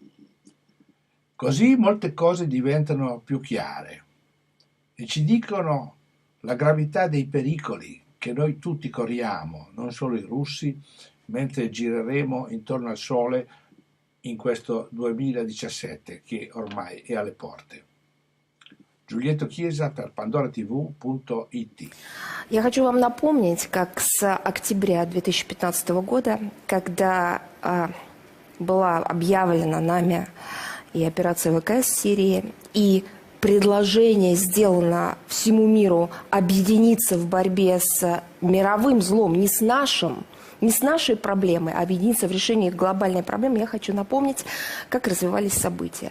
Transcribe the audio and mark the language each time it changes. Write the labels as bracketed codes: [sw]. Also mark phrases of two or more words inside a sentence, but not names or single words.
[it] Così molte cose diventano più chiare e ci dicono la gravità dei pericoli che noi tutti corriamo, non solo i russi, mentre gireremo intorno al Sole in questo 2017 che ormai è alle porte. Giulietto Chiesa per pandoratv.it. [ru] Я хочу вам напомнить, как с октября 2015 года, когда была объявлена нами и операция ВКС в Сирии, и предложение сделано всему миру объединиться в борьбе с мировым злом, не с нашей проблемой, а объединиться в решении глобальной проблемы, я хочу напомнить, как развивались события.